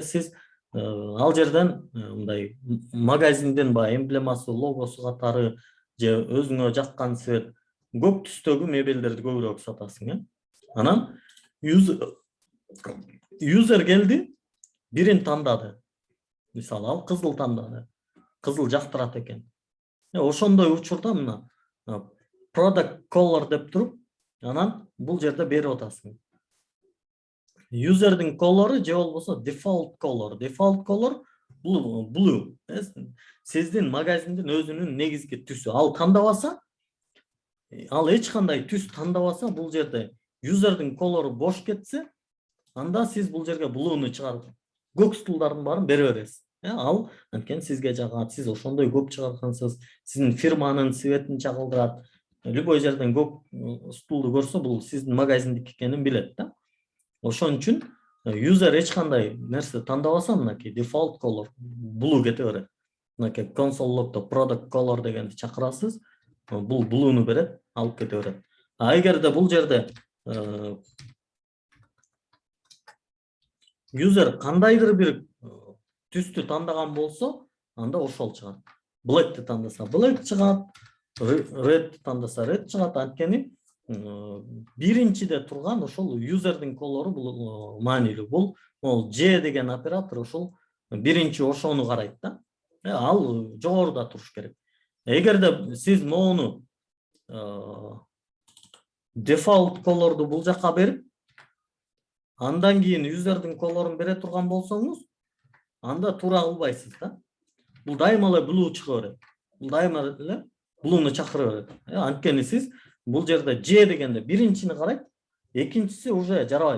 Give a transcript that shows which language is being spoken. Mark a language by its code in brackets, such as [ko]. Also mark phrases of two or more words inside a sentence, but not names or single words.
[ky] Сиз ал жерден мындай магазиндин эмблемасы, логосу катары же өзүңө жаккан цвет көп түстөгү мебелдерди көбүрөөк сатасың. Анан юзер келди, бирин тандады. Мисалы ал кызыл тандады. Кызыл жактырат экен. Ошондой учурда мына [en] product color [ky] деп туруп, анан бул жерде берип атасың. Юзердин колору же болбосо [en] default color. Default color blue. [ky] Сиздин магазиндин өзүнүн негизги түсү. Ал тандабаса, ал эч кандай түс тандабаса, бул жерде юзердин колору бош кетсе, анда сиз бул жерге blue'ну чыгарып, көк стулдардын баарын бере бересиз. Ал анткени сизге жагат, сиз ошондой көп чыгаргансыз, сиздин фирманын цветин чагылдырат. Любой жерден көк стулду көрсө, бул сиздин магазиндики экенин билет да. Ошон үчүн юзер эч кандай нерсе тандабаса, мынакей [en] default color blue [ky] кете берет. Мынакей [en] console log'да product color [ky] дегенди чакырасыз, бул blue'ну берет, алып кете берет. Эгерде бул жерде юзер кандайдыр бир түстү тандаган болсо, анда ошол чыгат. Black'ти тандаса black чыгат, red тандаса red чыгат. Анткени биринчиде турган ошол юзердин колору бул маанилүү. Бул J деген оператор ошол биринчи ошону карайт да. Ал жогоруда туруш керек. Эгерде сиз моуну [en] default colorду [ky] бул жакка берип, андан кийин юзердин колорун бере турган болсоңуз, анда туура кылбайсыз да. бул дайыма эле blue чыга берет. Бул дайыма эле blue'ну чакыра берет. Анткени сиз бул жерде J дегенде биринчини карайт, экинчиси уже жарабайт.